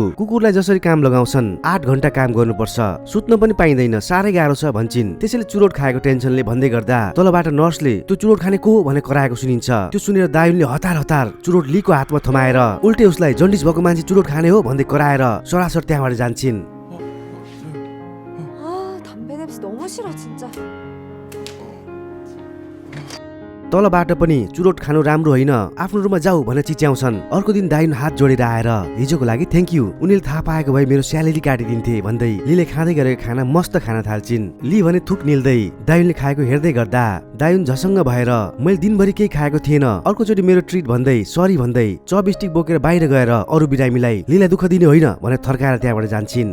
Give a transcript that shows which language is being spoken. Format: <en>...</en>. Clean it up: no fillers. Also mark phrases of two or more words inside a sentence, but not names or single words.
<ne>कुकुरलाई जसरी काम लगाउँछन् 8 घण्टा काम गर्नुपर्छ, सुत्न पनि पाइँदैन, साह्रै गाह्रो छ भन्छिन्। त्यसैले चुरोट खाएको टेन्सनले भन्दै गर्दा तलबाट नर्सले त्यो चुरोट खाने को भनेर कराएको सुनिन्छ। त्यो सुनेर दायुनले हतार हतार चुरोट लीको हातमा थमाएर उल्टे उसलाई जन्डिस भएको मान्छे चुरोट खाने हो भन्दै कराएर सरासर त्यहाँबाट जान्छिन्।</ne> <ko>담배 냄새 너무 싫어 진짜.</ko> <ne>तलबाट पनि चुरोट खानु राम्रो होइन, आफ्नो रुममा जाऊ भनेर चिच्याउँछन्। अर्को दिन दायुन हात जोडेर आएर हिजोको लागि</ne> <en>thank you,</en> <ne>उनीले थाहा पाएको भए मेरो स्यालेरी काटिदिन्थे भन्दै लीले खाँदै गरेको खाना मस्त खान थाल्छिन्। ली भने थुक निल्दै दायुनले खाएको हेर्दै गर्दा दायुन झसङ्ग भएर मैले दिनभरि केही खाएको थिएन, अर्कोचोटि मेरो ट्रिट भन्दै सरी भन्दै चपस्टिक बोकेर बाहिर गएर अरू बिरामीलाई लीलाई दुःख दिने होइन भनेर थर्काएर त्यहाँबाट जान्छिन्।</ne>